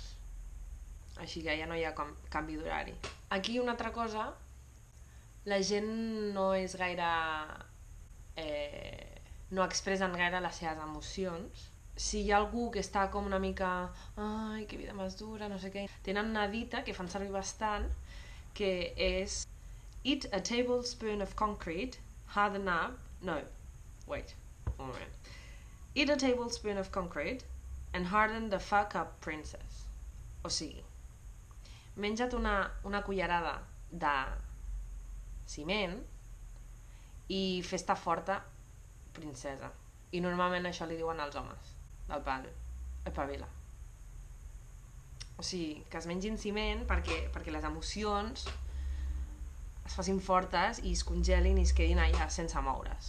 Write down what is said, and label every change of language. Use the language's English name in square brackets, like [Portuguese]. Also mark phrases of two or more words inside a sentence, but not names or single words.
[Catalan] Així que ja no hi ha canvi d'horari. Aquí una altra cosa, la gent no és gaire... no expressen gaire les seves emocions. Si hi ha algú que està com una mica ai, que vida més dura, no sé què, tenen una dita que fan servir bastant, que és [English] eat a tablespoon of concrete, harden up... No, wait, [Catalan] un moment. [English] Eat a tablespoon of concrete and harden the fuck up, princess. [Catalan] O sigui, menja't una cullerada de ciment i fes-te forta, princesa. I normalment això li diuen als homes del pal, espavila. O sigui, que es mengin ciment perquè les emocions es facin fortes i es congelin i es quedin allà sense moure's.